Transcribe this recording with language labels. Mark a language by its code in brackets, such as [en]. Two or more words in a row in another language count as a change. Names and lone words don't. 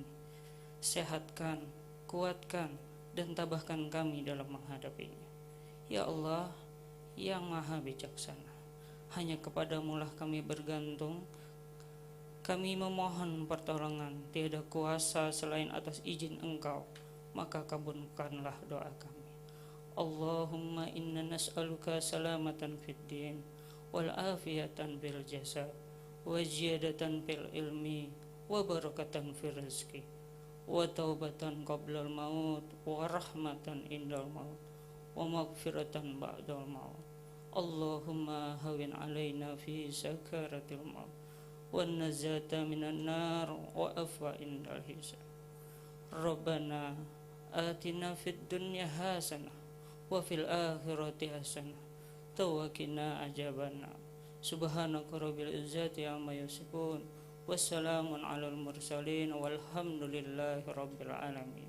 [id] Sehatkan, kuatkan, dan tabahkan kami dalam menghadapinya. Ya Allah yang Maha Bijaksana, hanya kepada-Mu lah kami bergantung. Kami memohon pertolongan, tiada kuasa selain atas izin Engkau, maka kabulkanlah doa kami. [ar] اللهم إنا نسألك سلامة في الدين والعافية في الجسد وزيادة في العلم وبركة في الرزق وتوبة قبل الموت ورحمة عند الموت ومغفرة بعد الموت. اللهم هون علينا في سكرات الموت والنجاة من النار وعفوا عند الحساب. ربنا آتنا في الدنيا حسنة وفي الآخرة حسنة وقنا عذاب النار. سبحانك رب العزة عما يصفون والسلام على المرسلين والحمد لله رب العالمين.